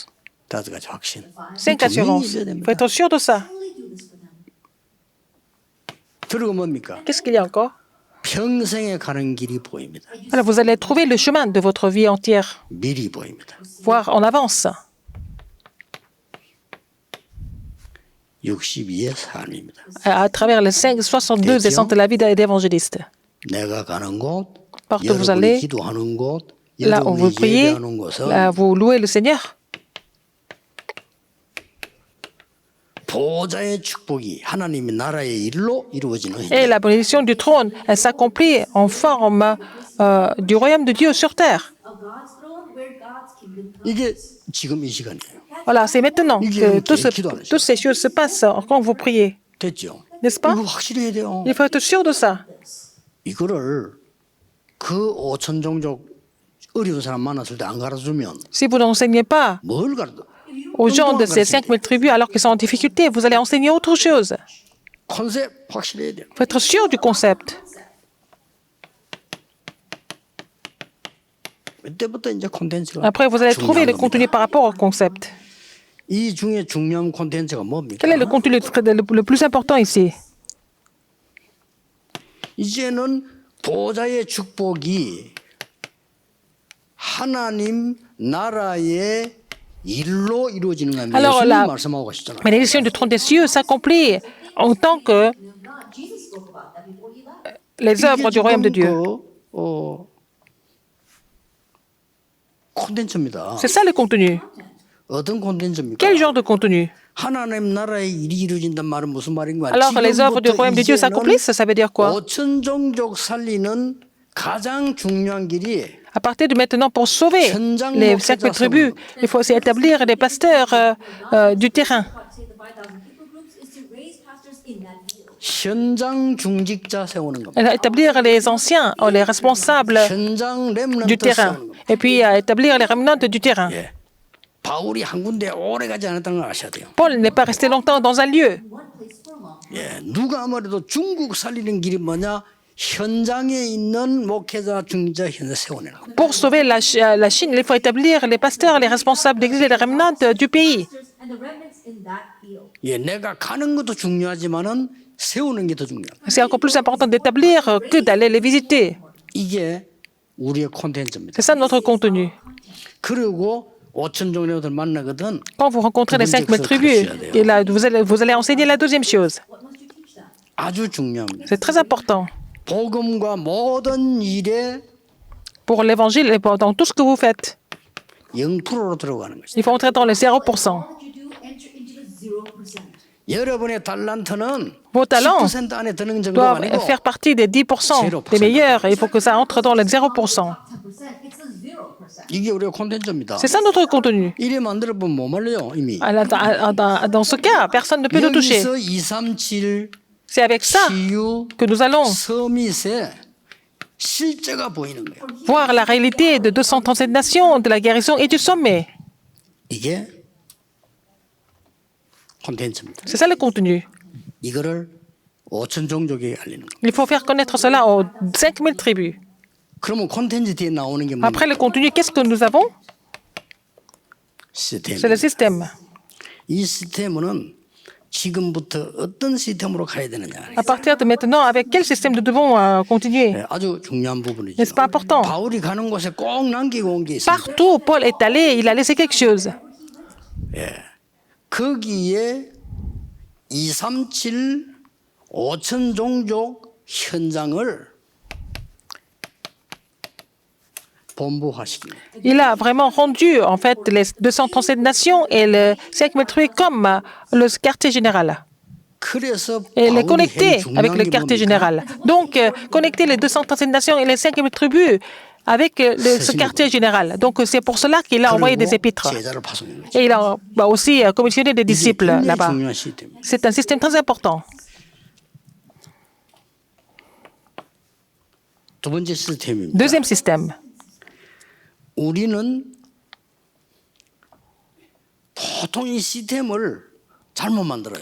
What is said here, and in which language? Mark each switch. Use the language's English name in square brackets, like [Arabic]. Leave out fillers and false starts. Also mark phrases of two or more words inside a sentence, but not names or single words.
[Korean] 5가지 확신. [French] 5 assurances. Il faut être sûr de ça. [Korean] 그리고 뭡니까? [French] Qu'est-ce qu'il y a encore? [Korean] 평생에 가는 길이 보입니다. [French] Alors, vous allez trouver le chemin de votre vie entière, [Korean] 미리 보입니다. [French] voire en avance. [Korean] 62의 삶입니다. [French] À travers les 62 essence de la vie d'évangéliste. [Korean] 내가 가는 곳, [French] Partout où vous [Korean] 여러분이 [French] allez, [Korean] 기도하는 곳, [French] là où vous [Korean] 여러분이 [French] priez, [Korean] 예배하는 곳은 [French] là vous louez le Seigneur. [Korean] 보좌의 축복이 하나님의 나라의 일로 이루어지는 [French] Et [Korean] 행. [French] la bénédiction du trône, elle s'accomplit en forme du royaume de Dieu sur terre. [English] of God's throne where God's [Korean] 이게 지금 이 시간이에요. [French] Voilà, c'est maintenant que toutes ces choses se passent quand vous priez. [Korean] 됐죠? [French] N'est-ce pas? [Korean] 이거 확실히 해야 돼요. [French] Il faut être sûr de ça. [Korean] 이거를 그 5천 종족 어려운 사람 만났을 때 안 가르쳐주면 [French] Si vous n'enseignez pas [Korean] 뭘 가르쳐? [French] aux gens de ces 5000 tribus alors qu'ils sont en difficulté, vous allez enseigner autre chose. [Korean] 컨셉 확실히 해야 돼요. [French] Il faut être sûr du concept. [Korean] 이때부터 이제 콘텐츠가 [French] Après, vous allez trouver le [Korean] 중요한 [French] contenu [Korean] 겁니다. [French] par rapport au concept. [Korean] 이 중에 중요한 콘텐츠가 뭡니까? [French] Quel est le contenu le plus important ici? [Korean] 이제는 보좌의 축복이 하나님 나라의 일로 이루어지는 겁니다. [French] Alors, [Korean] 예수님 [French] la [Korean] 말씀하고 가시잖아요. [French] bénédiction du trône des cieux s'accomplit en tant que [English] Jesus spoke about that before he left. [French] les œuvres du royaume de Dieu. [Korean] 콘텐츠입니다. [French] C'est ça le contenu. [Korean] 어떤 콘텐츠입니까? [French] Quel genre de contenu? [Korean] 하나님 나라의 일이 이루어진단 말은 무슨 말인가? [French] Alors, les œuvres du royaume de Dieu s'accomplissent, ça veut dire quoi? [Korean] 5천 종족 살리는 가장 중요한 길이 [French] À partir de maintenant, pour sauver les 5000 tribus, il faut aussi établir des pasteurs du terrain. [English] What say the 5,000 people groups is to raise pastors in that field. [Korean] 현장 중직자 세우는 겁니다. [French] Établir les anciens, les responsables [Korean] 현장 [French] du [Korean] 렘넌트 [French] terrain. [Korean] 세우는 겁니다. [French] Et puis établir les remnants du terrain. [Korean] 예. 바울이 한 군데 오래 가지 않았다는 걸 아셔야 돼요. [French] Paul n'est pas resté longtemps dans un lieu. [English] One place for long. [Korean] 예. 누가 아무래도 중국 살리는 길이 뭐냐? 현장에 있는 목회자 중직자 현장 세우는 겁니다. [French] Pour sauver la Chine, il faut établir les pasteurs, les responsables d'église et les remnants du pays. [English] Pastors and the remnants in that field. [Korean] 예. 내가 가는 것도 중요하지만은 세우는 게 더 중요합니다. [French] C'est encore plus important d'établir que d'aller les visiter. [Korean] 이게 우리의 콘텐츠입니다. [French] C'est ça notre contenu. [Korean] 그리고 5천 종족들 만나거든. [French] Quand vous rencontrez les 5000 tribus, et là, vous allez enseigner la deuxième chose. [English] What must you teach them? [Korean] 아주 중요합니다. [French] C'est très important [Korean] 복음과 모든 일에 [French] pour l'évangile et dans tout ce que vous faites. [Korean] 0%로 들어가는 것이죠. [French] Il faut entrer dans les 0%. [English] All that you do, enter into the 0%. [Korean] 여러분의 달란트는 [French] Vos talents [Korean] 10% 안에 드는 정도가 [French] doivent [Korean] 아니고 [French] faire partie des 10% des meilleurs. Il faut que ça entre dans les 0%. 10%, [English] it's the 0%. [Korean] 이게 우리의 콘텐츠입니다. [French] C'est ça notre contenu. [Korean] 이래 만들어보면 못 말려요 이미. [French] Dans ce cas, personne ne peut nous toucher. [Korean] 여기서 237 [French] C'est avec ça [Korean] 치유 [French] que nous allons [Korean] 서밋의 실제가 보이는 거예요. [French] voir la réalité de 237 nations, de la guérison et du sommet. [Korean] 이게 콘텐츠입니다. [French] C'est ça le contenu. [Korean] 이거를 5천 종족에게 알리는 거예요. [French] Il faut faire connaître cela aux 5000 tribus. [Korean] 그러면 콘텐츠 뒤에 나오는 게 뭡니까? [French] Après le contenu, qu'est-ce que nous avons? [Korean] 시스템. [French] C'est le système. [Korean] 이 시스템은 지금부터 어떤 시스템으로 가야 되느냐. [French] À partir de maintenant, avec quel système nous devons continuer? [Korean] 네, 아주 중요한 부분이죠. [French] N'est-ce pas important? [Korean] 바울이 가는 곳에 꼭 남기고 온 게 있습니다. [French] Partout où Paul est allé, il a laissé quelque chose. [Korean] 거기에 237 5천 종족 현장을 본부화시킵니다. [French] Il a vraiment rendu, en fait, les 237 nations et les 5000 tribus comme le quartier général. [Korean] 그래서 [French] Et les [Korean] 바울이 [French] connecter [Korean] 한 [French] avec [Korean] 중요한 [French] le [Korean] 게 [French] quartier [Korean] 뭡니까? [French] général. Donc, connecter les 237 nations et les 5000 tribus avec ce quartier général. Donc, c'est pour cela qu'il a envoyé des épîtres. [Korean] 제자를 파송한 거죠. [French] Et il a aussi commissionné des [Korean] 이게 [French] disciples [Korean] 굉장히 [French] là-bas. [Korean] 중요한 시스템입니다. [French] C'est un système très important. [Korean] 두 번째 시스템입니다. [French] Deuxième système. [Korean] 우리는 보통 이 시스템을 잘못 만들어요.